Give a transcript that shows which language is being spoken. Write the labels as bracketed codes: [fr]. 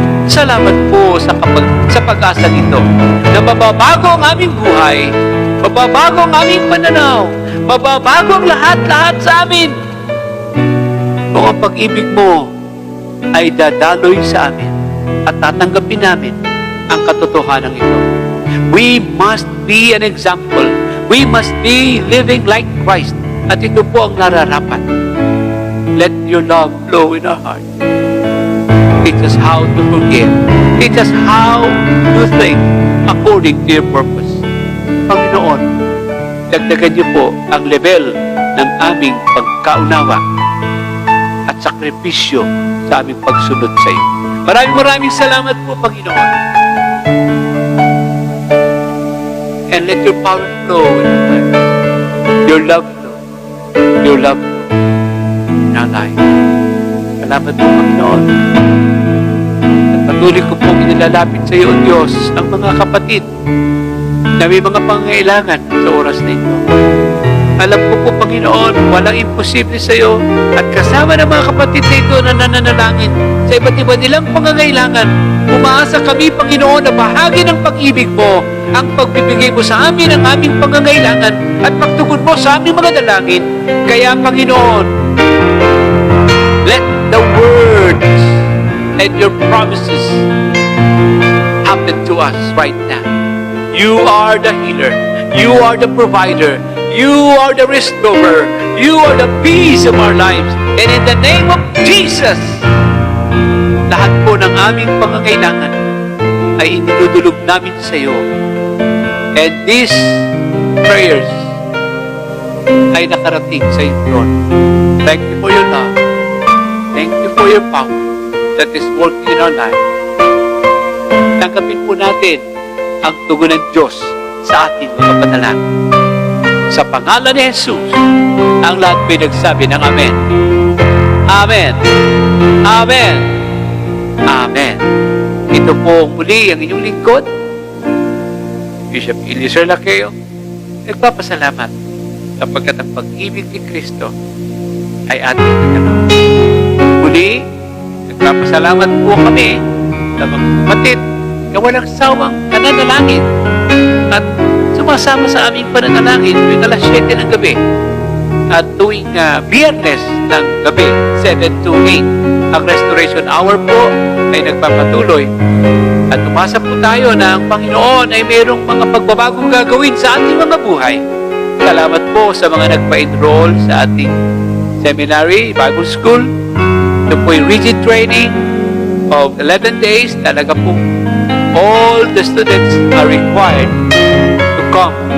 [tl] Salamat po sa pag-asa nito na mababago ang aming buhay, mababago ang aming pananaw, mababago ang lahat-lahat sa amin. Kung ang pag-ibig mo ay dadaloy sa amin at tatanggapin namin ang katotohanan ito. [en] We must be an example. We must be living like Christ. [tl] At ito po ang nararapat. [en] Let your love flow in our heart. Teach us how to forgive. Teach us how to think according to your purpose. [tl] Panginoon, dagdagan niyo po ang level ng aming pagkaunawa at sakripisyo sa aming pagsunod sa iyo. Maraming salamat po, Panginoon. [en] And let your power flow in our life. Your love flow. Your love flow in our life. [tl] Salamat po, Panginoon. At patuloy ko pong inilalapit sa iyo, Diyos, ang mga kapatid na may mga pangailangan sa oras na ito. Alam ko po, Panginoon, walang imposible sa iyo. At kasama ng mga kapatid na ito na nananalangin sa iba't iba nilang pangangailangan, umaasa kami, Panginoon, na bahagi ng pag-ibig mo ang pagbibigay mo sa amin ang aming pangangailangan at pagtugon mo sa aming mga dalangin. Kaya, Panginoon, [en] let the words and your promises happen to us right now. You are the healer. You are the provider. You are the restorer. You are the peace of our lives. And in the name of Jesus, [tl] lahat po ng aming pangangailangan ay iniludulog namin sa iyo. [en] And these prayers [tl] ay nakarating sa iyong [en] throne. Thank you for your love. Thank you for your power that is working in our life. [tl] Tanggapin po natin ang tugon ng Diyos sa ating mga panalangin. Sa pangalan ni Jesus, ang lahat may nagsabi ng Amen. Amen. Amen. Amen. Ito po muli ang inyong lingkod, Bishop Eliezer Laqueo, nagpapasalamat sapagkat ang pag-ibig ni Kristo ay ating nagkaroon. Muli, nagpapasalamat po kami sa mga kapatid na walang sawang nananalangin at sumasama sa aming pananalangin tuwing alas 7 ng gabi at tuwing Biyernes ng gabi, 7 to 8. Ang Restoration Hour po ay nagpapatuloy at umasa po tayo na ang Panginoon ay mayroong mga pagbabagong gagawin sa ating mga buhay. Salamat po sa mga nagpa-enroll sa ating seminary, Bible School. Ito po yung [en] rigid training of 11 days. [tl] Talaga po, [en] all the students are required to come.